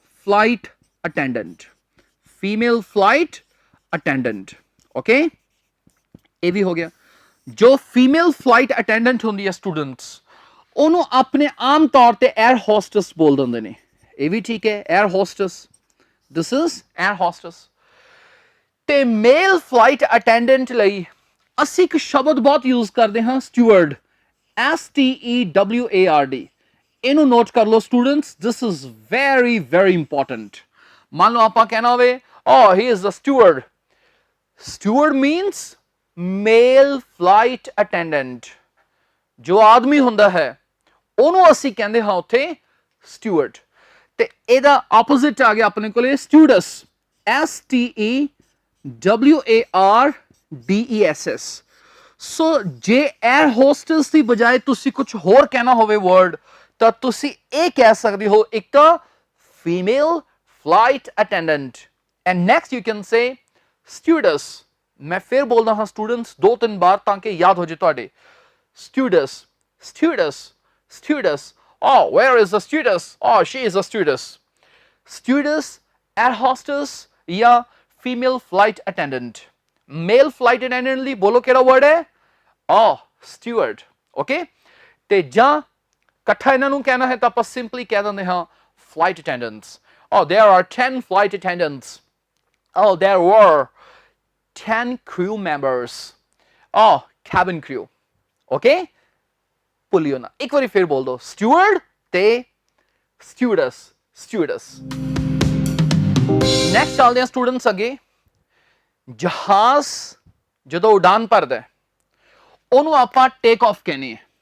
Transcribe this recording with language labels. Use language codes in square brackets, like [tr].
[en] flight attendant, female flight attendant, okay? [pa] ਇਹ ਵੀ ਹੋ ਗਿਆ। ਜੋ ਫੀਮੇਲ ਫਲਾਈਟ ਅਟੈਂਡੈਂਟ ਹੁੰਦੀ ਹੈ ਸਟੂਡੈਂਟਸ, ਉਹਨੂੰ ਆਪਣੇ ਆਮ ਤੌਰ ਤੇ 에ਅਰ ਹੋਸਟਸ ਬੋਲ ਦਿੰਦੇ ਨੇ। ਇਹ ਵੀ ਠੀਕ ਹੈ, air hosts, this is air hosts. ਤੇ ਮੇਲ ਫਲਾਈਟ ਅਟੈਂਡੈਂਟ ਲਈ ਅਸੀਂ ਇੱਕ ਸ਼ਬਦ ਬਹੁਤ ਯੂਜ਼ ਕਰਦੇ ਹਾਂ, ਸਟੂਅਰਡ, STEWARD। ਇਹਨੂੰ ਨੋਟ ਕਰ ਲਓ students, this is very very important. ਮੰਨ ਲਓ ਆਪਾਂ ਕਹਿਣਾ ਹੋਵੇ, [en] oh he is the steward, steward means male flight attendant। [pa] ਜੋ ਆਦਮੀ ਹੁੰਦਾ ਹੈ ਉਹਨੂੰ ਅਸੀਂ ਕਹਿੰਦੇ ਹਾਂ ਉੱਥੇ steward। ਤੇ ਇਹਦਾ ਆਪੋਜ਼ਿਟ ਆ ਗਿਆ ਆਪਣੇ ਕੋਲੇ stewardess, STEWARDESS। ਸੋ ਜੇ 에ਅਰ ਹੋਸਟਸ ਦੀ ਬਜਾਏ ਤੁਸੀਂ ਕੁਝ ਹੋਰ ਕਹਿਣਾ ਹੋਵੇ ਵਰਡ, ਤਾਂ ਤੁਸੀਂ ਇਹ ਕਹਿ ਸਕਦੇ ਹੋ, ਇੱਕ ਤਾਂ female flight attendant, [en] and next you can say stewardess। [hi] मैं फिर बोल रहा हूं स्टूडेंट्स 2-3 बार ताकि याद हो जाए [pa] ਤੁਹਾਡੇ। [en] stewardess, stewardess, stewardess, oh where is the stewardess, oh she is a stewardess। stewardess, air hostess [hi] या [en] female flight attendant। male flight attendant [pa] ਲਈ ਬੋਲੋ ਕਿਹੜਾ [en] word [pa] ਹੈ, [en] oh steward, okay। [pa] ਤੇ ਜਾਂ ਇਕੱਠਾ ਇਹਨਾਂ ਨੂੰ ਕਹਿਣਾ ਹੈ ਤਾਂ ਆਪਾਂ ਸਿੰਪਲੀ ਕਹਿ ਦਿੰਦੇ ਹਾਂ flight attendants। [en] oh there are 10 flight attendants, oh there were 10 crew members, oh cabin crew, okay। [pa] ਭੁੱਲਿਓ ਨਾ, ਇੱਕ ਵਾਰੀ ਫਿਰ ਬੋਲ ਦੋ, steward ਤੇ stewardess, stewardess। ਨੈਕਸਟ ਚੱਲਦੇ ਹਾਂ ਸਟੂਡੈਂਟਸ ਅੱਗੇ। ਜਹਾਜ਼ ਜਦੋਂ ਉਡਾਨ ਭਰਦਾ ਉਹਨੂੰ ਆਪਾਂ ਟੇਕ ਆਫ ਕਹਿੰਦੇ ਆ।